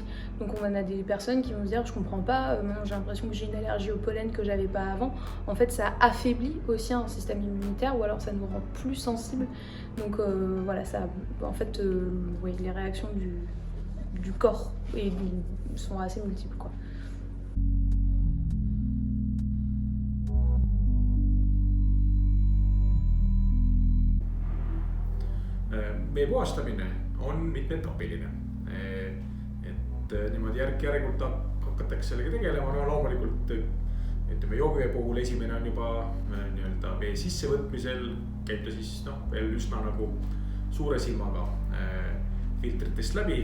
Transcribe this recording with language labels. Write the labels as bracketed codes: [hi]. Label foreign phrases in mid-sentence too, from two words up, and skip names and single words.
[fr] Donc on a des personnes qui vont se dire je comprends pas, maintenant j'ai l'impression que j'ai une allergie au pollen que j'avais pas avant. En fait ça affaiblit aussi un système immunitaire ou alors ça nous rend plus sensibles. Donc voilà, ça, en fait oui, les réactions du corps sont assez multiples, quoi. [et] Vee puhastamine on mitmetapiline. Et niimoodi järk-järgult hakatakse sellega tegelema, no loomulikult ütleme joogivee puhul esimene on juba nii-öelda vee sissevõtmisel, käib ta siis veel üsna nagu suure silmaga filtritest läbi.